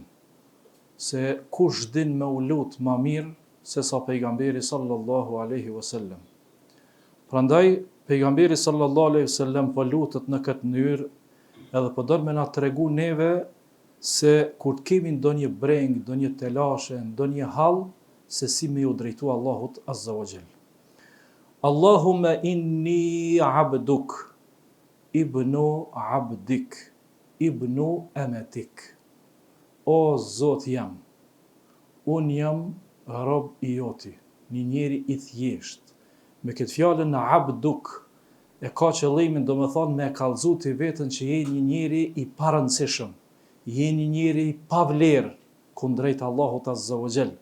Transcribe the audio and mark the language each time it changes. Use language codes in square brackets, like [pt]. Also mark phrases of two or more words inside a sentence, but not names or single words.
[sq] Se kush din me u lut më mirë se sa pejgamberi [ar] صلى الله عليه وسلم. [sq] Prandaj pejgamberi [ar] صلى الله عليه وسلم [sq] po lutet në këtë mënyrë edhe po don me na tregu neve se kur të kemi ndonjë breng, ndonjë telashe, ndonjë hall, se si me u drejtu Allahut [ar] عز وجل. اللهم إني عبدك، ابن عبدك، ابن أمتك. [sq] O Zot jam, unë jam rob I joti, një njeri I thjesht. Me këtë fjalën në abduk, e ka qëllimin do me thonë me kallëzu të vetën që je një njeri I parëndësishëm, je një njeri I pavlerë kundrejt Allahut [ar] عز وجل.